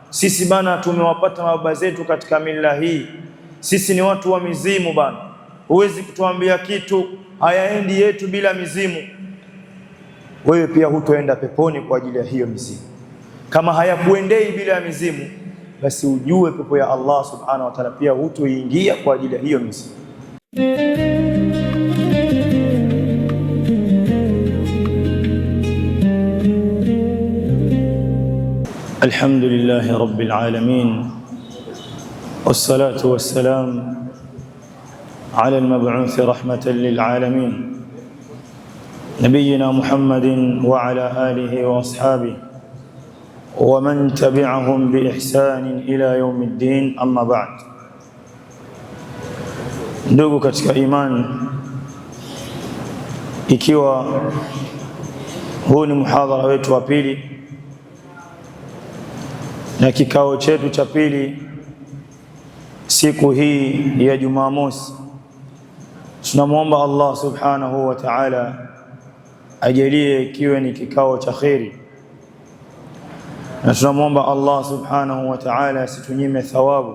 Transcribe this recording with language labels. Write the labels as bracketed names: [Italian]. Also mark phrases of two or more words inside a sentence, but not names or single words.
[Swahili] sisi bana tumewapata baba zetu katika mila hii, sisi ni watu wa mizimu bana, huwezi kutuambia kitu, hayaendi yetu bila mizimu. Wewe pia hutoenda peponi kwa ajili ya hiyo mizimu. Kama hayakuendei bila ya mizimu, basi ujue pepo ya [Arabic] الله سبحانه وتعالى [Swahili] pia hutoingia kwa ajili ya hiyo mizimu. [Arabic] الحمد لله رب العالمين والصلاة والسلام على المبعوث رحمة للعالمين نبينا محمد وعلى آله وأصحابه ومن تبعهم بإحسان إلى يوم الدين أما بعد. [Swahili] Ndugu katika imani, ikiwa huu ni muhadhara wetu wa pili na kikao chetu cha pili siku hii ya Jumamosi, tunamwomba [Arabic] الله سبحانه وتعالى [Swahili] ajalie kiwe ni kikao cha kheri, na tunamwomba [Arabic] الله سبحانه وتعالى [Swahili] asitunyime thawabu.